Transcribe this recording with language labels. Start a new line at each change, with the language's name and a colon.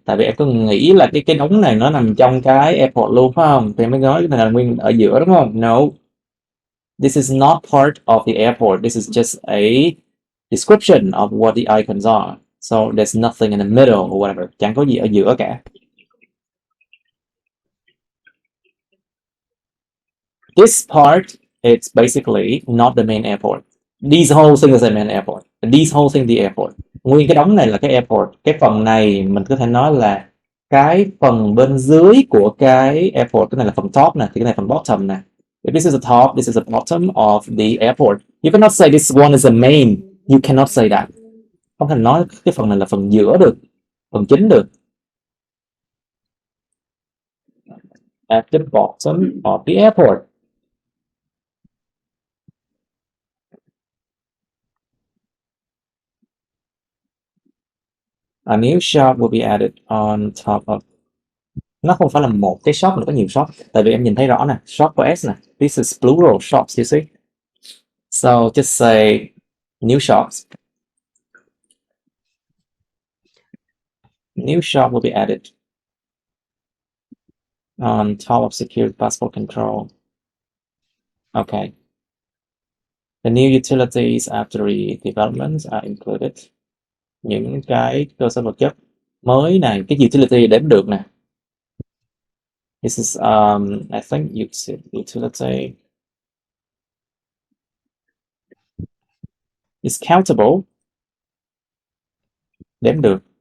Vietnamese: Tại vì em có nghĩ là cái đống này nó nằm trong cái airport luôn phải không? Thì em mới nói cái này là nguyên ở giữa đúng không?
English: No. This is not part of the airport. This is just a description of what the icons are. So there's nothing in the middle or whatever.
Vietnamese: Chẳng có gì ở giữa cả.
English: This part, it's basically not the main airport. These whole thing is the main airport. These whole thing the airport.
Vietnamese: Nguyên cái đống này là cái airport. Cái phần này mình có thể nói là cái phần bên dưới của cái airport. Cái này là phần top nè, thì cái này phần bottom nè.
English: If this is the top, this is the bottom of the airport. You cannot say this one is the main. You cannot say that.
Vietnamese: Không thể nói cái phần này là phần giữa được, phần chính được.
English: At the bottom of the airport. A new shop will be added on top of.
Vietnamese: Nó không phải là một cái shop mà có nhiều shop. Tại vì em nhìn thấy rõ nè, shop có S nè.
English: This is plural shops, you see. So just say new shops. New shop will be added on top of secure passport control. Okay. The new utilities after redevelopments are included.
Vietnamese: Những cái cơ sở vật chất mới này, cái utility đếm được nè.
English: This is I think utility is countable,
Vietnamese: đếm được.